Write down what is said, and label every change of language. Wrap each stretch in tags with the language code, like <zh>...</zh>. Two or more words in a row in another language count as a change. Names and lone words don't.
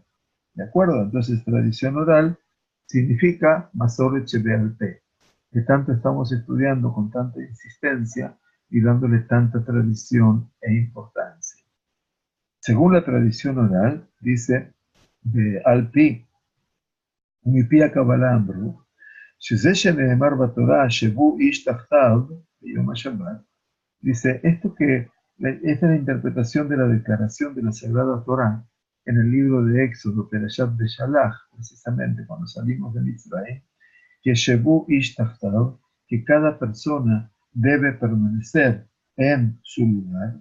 <es>¿De acuerdo? Entonces, tradición oral significa</es> <he>מסורת שבעל פה,</he> <es>que tanto estamos estudiando con tanta insistencia y dándole tanta tradición e importancia. Según la tradición oral, dice de</es> <he>על פי, מפי קבלה אמרו, שזה שנאמר בתורה, שבו איש תחתיו ביום השבת,</he> <es>dice, esta es la interpretación de la declaración de la Sagrada Torá en el libro de Éxodo,</es> <he>פרשת בשלח,</he> <es>precisamente cuando salimos de Israel, que</es> <he>שבו איש תחתיו,</he> <es>que cada persona debe permanecer en su lugar.</es>